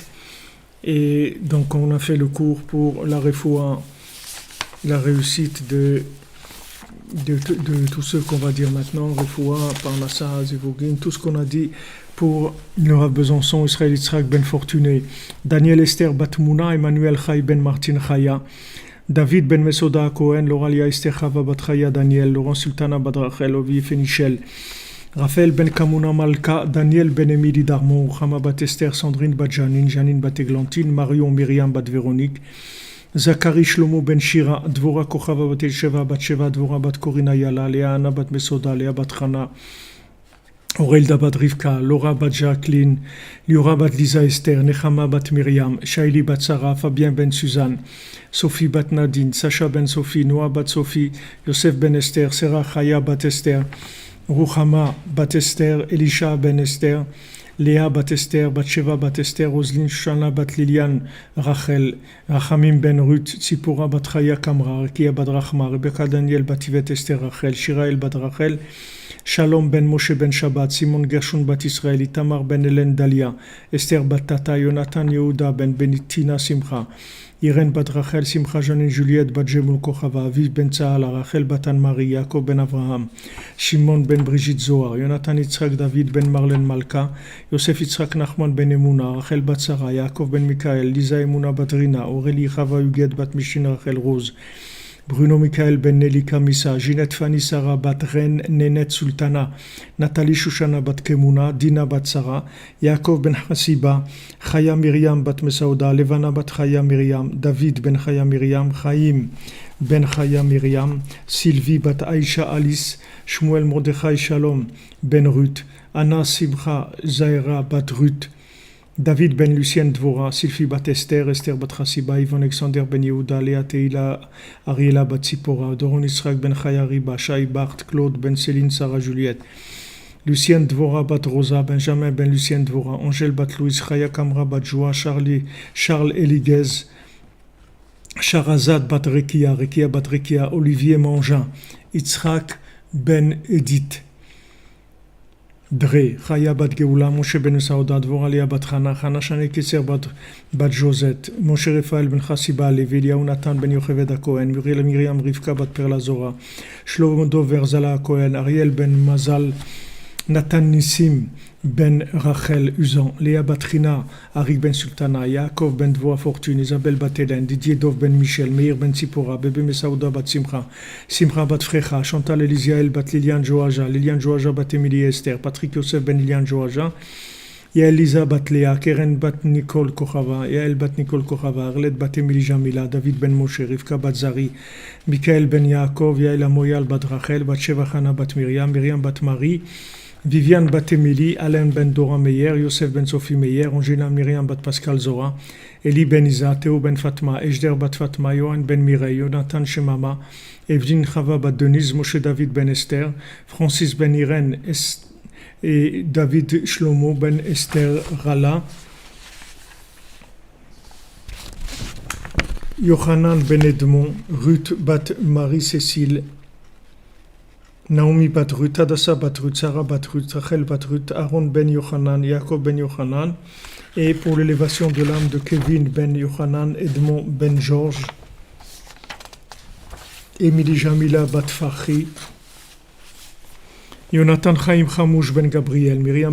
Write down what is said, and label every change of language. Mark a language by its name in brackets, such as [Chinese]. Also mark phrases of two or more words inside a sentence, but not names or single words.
[French] Et donc on a fait le cours pour la refoua, la réussite de tous ceux qu'on va dire maintenant, [Hebrew] רפואה, פרנסה, זיווגין, [French] tout ce qu'on a dit pour le Rav Besançon, Israël Yitzhak ben Fortuné, Daniel Esther Batmouna, Emmanuel Chai ben Martin Chaya, David ben Mesoda Cohen, Loralia Esther Chava Batraya Daniel, Laurent Sultana Badrachel, Ovi Fenichel, Raphaël ben Kamuna Malka, Daniel ben Emili Darmon, Chama Bat Esther, Sandrine Bat Janine, Janine Bat Eglantine, Marion Myriam Bat Véronique, Zachary Shlomo ben Shira, Dvora Kochava Bat Elsheva Bat Sheva, Dvora Bat Korina Yala, Léa Anna Bat Mesoda, Léa Bat Chana, Aurelda Bat Rivka, Laura Bat Jacqueline, Liora Bat Lisa Esther, Nechama Bat Myriam, Shaili Bat Sarah, Fabien Ben Suzanne, Sophie Bat Nadine, Sacha Ben Sophie, Noah Bat Sophie, Yosef Ben Esther, Serah Chaya Bat Esther, Ruchama Bat Esther, Elisha Ben Esther, Léa Bat Esther, Batsheva Bat Esther, Roseline Shana Bat Liliane, Rachel, Rachamim Ben Ruth, Tzipora Bat Chaya Kamra, Rekia Bat Rachma, Rebecca Daniel Bat Yvette Esther Rachel, Shirael Bat Rachel, Shalom Ben Moshe Ben Shabbat, Simon Gershon Bat Israël, Itamar Ben Hélène Dalia, Esther Bat Tata, Jonathan Yehuda Ben Benitina Simcha, Irène Bat Rachel, Simcha Janine Juliette Bat Jemul Kochava, Aviv Ben Tzahal, Rachel Bat Anne-Marie, Yaakov Ben Avraham, Shimon Ben Brigitte Zohar, Jonathan Yitzhak David Ben Marlène Malka, Yosef Yitzhak Nachman Ben Emuna, Rachel Bat Sarah, Yaakov Ben Mikael, Lisa Emuna Bat Rina, Aurélie Chava Huguet Bat Mishin Rachel Rose, Bruno Michael Ben Nelly Kamisa, Ginette Fanny Sarah Bat Ren Nenet Sultana, Nathalie Shushana Bat Kemuna, Dina Bat Sarah, Yaakov Ben Hasiba, Chaya Miriam Bat Mesauda, Levana Bat Chaya Miriam, David Ben Chaya Miriam, Chaim Ben Chaya Miriam, Sylvie Bat Aisha Alice, Shmuel Mordechai Shalom Ben Ruth, Anna Simcha Zaira Bat Ruth, David ben Lucien Dvora, Sylvie bat Esther, Esther bat Chassiba, Yvon Alexander ben Yehuda, Léa Teila, Ariela bat Tzipora, Doron Israq ben Chayariba, Shai Bart, Claude ben Céline, Sarah Juliette, Lucien Dvora bat Rosa, Benjamin ben Lucien Dvora, Angèle bat Louise, Chaya Kamra bat Joa, Charles Eliguez, Charazad bat Rekia, Rekia bat Rekia, Olivier Mangin, Yitzhak ben Edith, Dre, Chaya bat Geoula, Moshe ben Saouda, Dvora Léa bat Chana, Chana Shane Kesser bat Josette, Moshe Raphaël ben Chassiba, Levi, Eliaou Nathan ben Yocheved Cohen, Muriel Miriam Rivka bat Perla Zora, Shlomo Dov Verzala Cohen, Ariel ben Mazal, Nathan Nissim ben Rachel Uzan, Léa Batrina, Arik ben Sultana, Yaakov ben Dvoa Fortune, Isabelle bat Hélène, Didier Dov ben Michel, Meir ben Tzipora, Bébé Mesaouda bat Simcha, Simcha bat Frecha, Chantal Elisiael bat Liliane Joaja bat Émilie Esther, Patrick Yosef ben Liliane Joaja, Yael Lisa bat Léa, Keren bat Nicole Kochava, Yael bat Nicole Kochava, Arlette bat Émilie Jamila, David ben Moshe, Rivka bat Zari, Michael ben Yaakov, Yael Amoyal bat Rachel, bat Sheva Chana bat Myriam, Myriam bat Marie, Viviane bat Émilie, Alain ben Dora Meyer, Yosef ben Sophie Meyer, Angela Myriam bat Pascal Zora, Eli ben Isa, Théo ben Fatma, Ejder bat Fatma, Johan ben Mireille, Jonathan Shemama, Evelyne Chava bat Denise, Moshe David ben Esther, Francis ben Irène et David Shlomo ben Esther Rala, Yohanan ben Edmond, Ruth bat Marie-Cécile, Naomi bat Ruth, Adassa bat Ruth, Sarah bat Ruth, Rachel bat Ruth, Aaron ben Yohanan, Jacob ben Yohanan, et pour l'élévation de l'âme de Kevin ben Yohanan, Edmond ben Georges, Émilie Jamila bat Fachi, Jonathan Chaim Chamouche ben Gabriel, Myriam